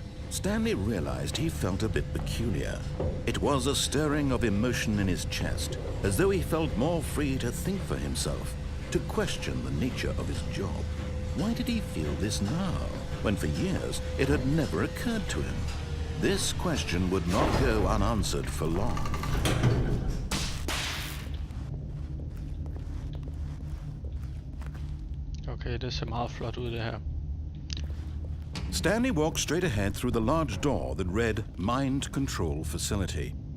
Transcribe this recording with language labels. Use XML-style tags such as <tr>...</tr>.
<en>Stanley realized he felt a bit peculiar. It was a stirring of emotion in his chest, as though he felt more free to think for himself, to question the nature of his job. Why did he feel this now, when for years it had never occurred to him? This question would not go unanswered for long.</en> <da>Okay, det ser meget flot ud, det her.</da> <en>Stanley walked straight ahead through the large door that read Mind Control Facility.</en>